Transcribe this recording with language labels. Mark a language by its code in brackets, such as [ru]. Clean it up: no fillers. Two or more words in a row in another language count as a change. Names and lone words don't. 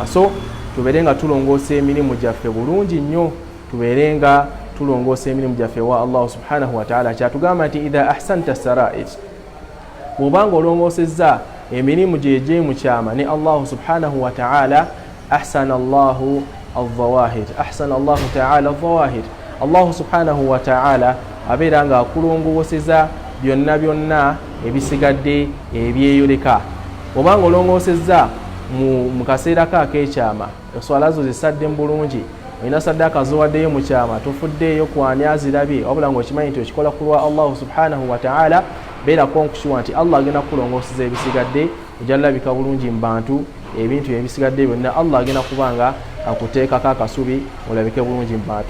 [lg] So tubeere nga tulongoosa emirimu gyaffe bulungi nnyo, tubeere nga tulongoosa emirimu gyaffe wa Allah [ar] سبحانه وتعالى. [lg] Kyatugamba nti [ar] إذا أحسنت السرائر, [lg] bw'obanga olongoosezza emirimu gyegye mu kyama ne Allah [ar] سبحانه وتعالى, أحسن الله الظواهر أحسن الله تعالى الظواهر, [lg] Allah [ar] سبحانه وتعالى [lg] abeera nga akulongooseza byonna ebisigadde ebyeyoleka. Obanga olongoosezza mu kaseera ko ak'ekyama, eswala zo zisadde mu bulungi, olina saddaaka zowaddeyo mu kyama, tofuddeeyo kwani azirabye, wabula ng'okimanyi nti okikola ku lwa Allah [ar] سبحانه وتعالى, [lg] beerako nkukiwa nti Allah agenda kukulongooseza ebisigadde, ojjalabika bulungi mu bantu, ebintu ebisigadde byonna Allah agenda kubanga akuteekako akasubi olabike bulungi mu bantu.